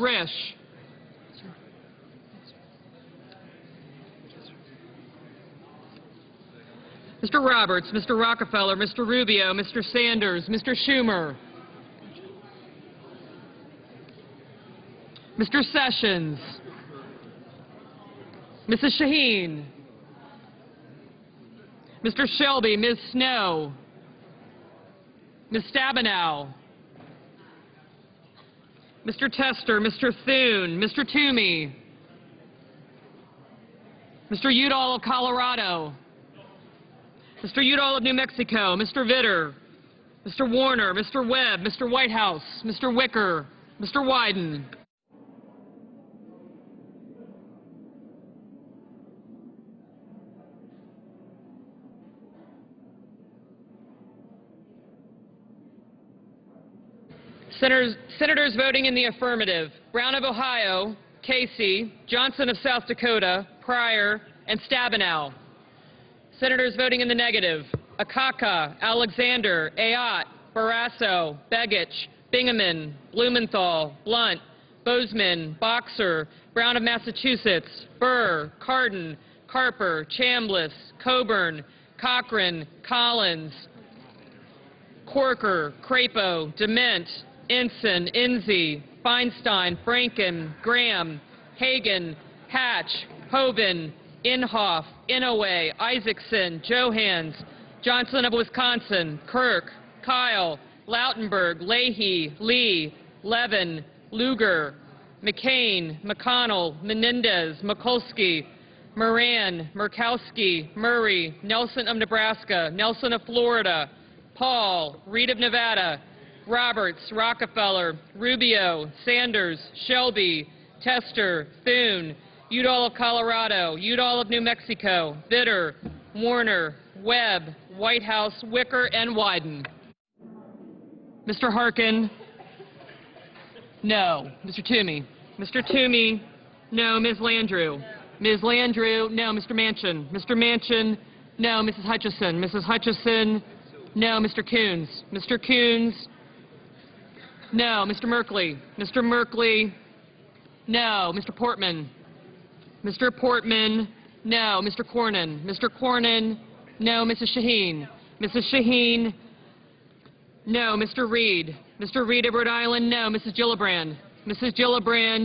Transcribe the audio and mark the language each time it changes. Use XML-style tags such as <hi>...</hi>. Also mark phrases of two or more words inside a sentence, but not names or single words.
<en>Risch, Mr. Roberts, Mr. Rockefeller, Mr. Rubio, Mr. Sanders, Mr. Schumer, Mr. Sessions, Mrs. Shaheen, Mr. Shelby, Ms. Snow, Ms. Stabenow, Mr. Tester, Mr. Thune, Mr. Toomey, Mr. Udall of Colorado, Mr. Udall of New Mexico, Mr. Vitter, Mr. Warner, Mr. Webb, Mr. Whitehouse, Mr. Wicker, Mr. Wyden. Senators voting in the affirmative: Brown of Ohio, Casey, Johnson of South Dakota, Pryor, and Stabenow. Senators voting in the negative: Akaka, Alexander, Ayotte, Barrasso, Begich, Bingaman, Blumenthal, Blunt, Bozeman, Boxer, Brown of Massachusetts, Burr, Cardin, Carper, Chambliss, Coburn, Cochran, Collins, Corker, Crapo, Dement, Ensign, Enzi, Feinstein, Franken, Graham, Hagan, Hatch, Hoeven, Inhofe, Inouye, Isaacson, Johans, Johnson of Wisconsin, Kirk, Kyle, Lautenberg, Leahy, Lee, Levin, Lugar, McCain, McConnell, Menendez, Mikulski, Moran, Murkowski, Murray, Nelson of Nebraska, Nelson of Florida, Paul, Reed of Nevada, Roberts, Rockefeller, Rubio, Sanders, Shelby, Tester, Thune, Udall of Colorado, Udall of New Mexico, Vitter, Warner, Webb, Whitehouse, Wicker, and Wyden. Mr. Harkin, no. Mr. Toomey. Mr. Toomey, no. Ms. Landrieu. Ms. Landrieu, no. Mr. Manchin. Mr. Manchin, no. Mrs. Hutchison. Mrs. Hutchison, no. Mr. Coons. Mr. Coons, no. Mr. Merkley. Mr. Merkley, no. Mr. Portman. Mr. Portman, no. Mr. Cornyn. Mr. Cornyn, No, Mrs. Shaheen. Mrs. Shaheen. No, Mr. Reed. Mr. Reed of Rhode Island. No, Mrs. Gillibrand. Mrs. Gillibrand.</en>